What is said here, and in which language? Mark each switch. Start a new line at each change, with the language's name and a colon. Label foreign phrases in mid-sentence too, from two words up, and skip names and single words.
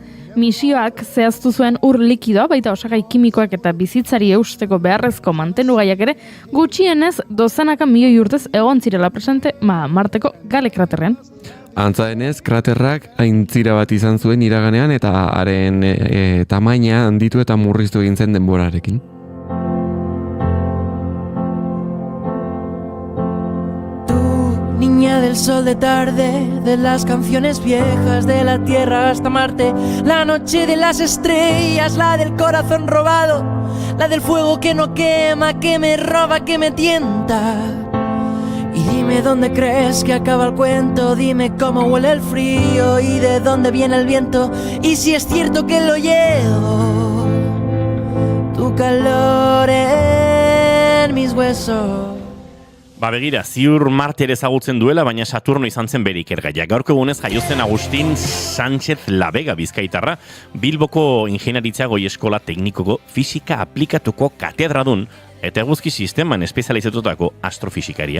Basque: Misioak zehaztu zuen ur likidoa, baita osagai kimikoak eta bizitzari eusteko beharrezko mantenugaiak ere, gutxienez dozenaka milioi urtez egon zirela presente Marteko Gale kraterrean. Antza denez, kraterrak aintzira bat izan zuen iraganean eta haren tamaina handitu eta murriztu egin zen denborarekin.
Spanish: sol de tarde, de las canciones viejas, de la tierra hasta Marte, la noche de las estrellas, la del corazón robado, la del fuego que no quema, que me roba, que me tienta. Y dime dónde crees que acaba el cuento, dime cómo huele el frío y de dónde viene el viento, y si es cierto que lo llevo, tu calor en mis huesos.
Basque: Ba begira, ziur Marte ere ezagutzen duela, baina Saturno izan zen bere ikergaia. Gaurko egunez jaio zen Agustin Sánchez Labega bizkaitarra, Bilboko ingeniaritza goi eskola teknikoko fisika aplikatuko katedradun, eta eguzki sisteman espezializatutako astrofisikaria.